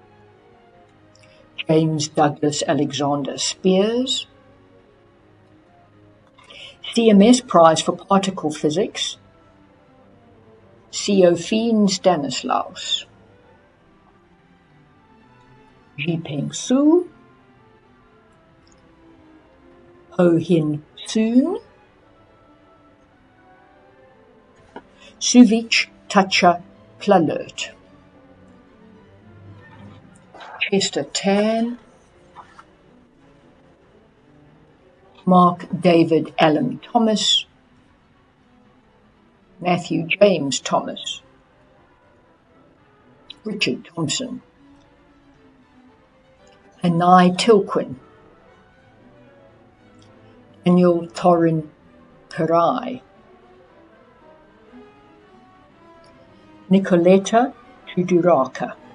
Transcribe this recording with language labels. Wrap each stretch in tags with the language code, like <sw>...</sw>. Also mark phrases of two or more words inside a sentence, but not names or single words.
<en>James Douglas Alexander Spears, CMS Prize for Particle Physics, Theophene Stanislaus, Jipeng Su, Ho Hin Soon, Suvich Tacha Plalert, Chester Tan, Mark David Allen Thomas, Matthew James Thomas, Richard Thompson, Anai Tilquin, Daniel Thorin Karai, Nicoletta Tuduraka,</en>